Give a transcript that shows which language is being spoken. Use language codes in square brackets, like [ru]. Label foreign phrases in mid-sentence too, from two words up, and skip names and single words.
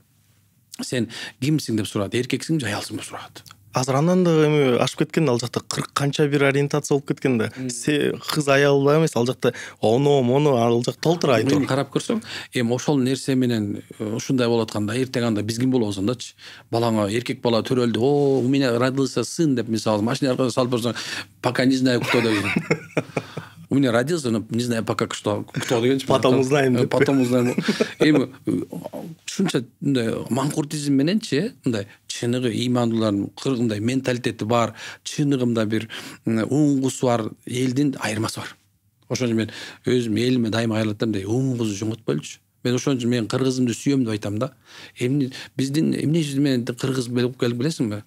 [ky] Сен кимсиң деп сурат, эркексиңби же аялсың деп сурат. Азыр андан да эми ашып кеткен, ал жакта 40 канча бир ориентация болуп кеткен да. Кыз аялда эмес, ал жакта мону ал жак толтура айтып. Мен карап көрсөм, эми ошол нерсе менен ушундай болуп атканда, эртең анда биз ким болобуздачы? Балаңа эркек бала төрөлдү, [ru] у меня родился сын [ky] деп мисалы машина аркасына салып берсең, [ru] пока не знаю кто деп. У меня родился, но не знаю пока кто дегенчи. Потом узнаем. Потом узнаем. [ky] Эми ушунча мындай манкуртизм мененчи, мындай чыныгы ыймандуулардын мындай менталитети бар, чыныгы бир уңгусу бар элдин айырмасы бар. Ошон үчүн мен өзүм элиме дайыма кайрылып атам, уңгусу жоңотпойлучу. Мен ошон үчүн мен кыргызымды сүйөм деп айтам да. Эми биздин эмне үчүн мен кыргыз болуп келип билесиңби?